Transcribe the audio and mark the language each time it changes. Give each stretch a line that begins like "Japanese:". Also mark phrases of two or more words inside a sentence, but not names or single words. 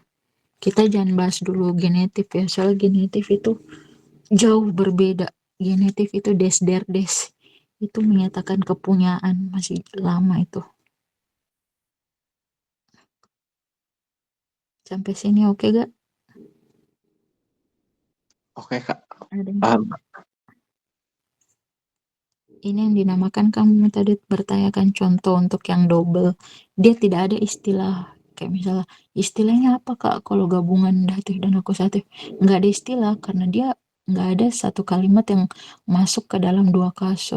Indonesian: Kita jangan bahas dulu genetif ya, soal genetif itu jauh berbeda. Genetif itu
German: des der des,
Indonesian: itu menyatakan kepunyaan, masih lama itu. Sampai sini oke gak? Oke, Kak. Ada yang Paham. ini yang dinamakan, kamu tadi bertanyakan contoh untuk yang double, dia tidak ada istilah kayak misalnya istilahnya apa Kak kalau gabungan datif dan akusatif, nggak ada istilah karena dia nggak ada satu kalimat yang masuk ke dalam dua kasus.